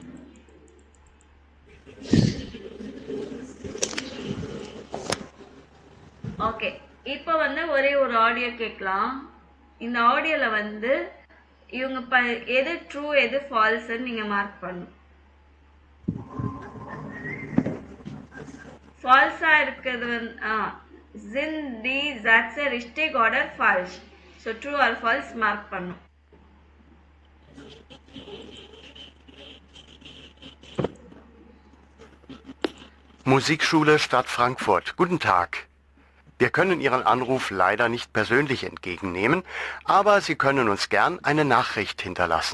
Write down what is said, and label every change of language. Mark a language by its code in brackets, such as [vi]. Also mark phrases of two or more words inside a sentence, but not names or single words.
[ta] ஓகே, இப்போ வந்து ஒரே ஒரு ஆடியோ கேட்கலாம். இந்த ஆடியோல வந்து இவங்க எது ட்ரூ எது ஃபால்ஸ்ன்னு நீங்க மார்க் பண்ணணும். ஃபால்ஸா இருக்கிறது வந்து [de] sind die Sätze richtig oder falsch? [ta] ஸோ [en] true or false [ta] மார்க் பண்ணும். [de] Musikschule Stadt Frankfurt. Guten Tag. Wir können Ihren Anruf leider nicht persönlich entgegennehmen, aber Sie können uns gern eine Nachricht hinterlassen.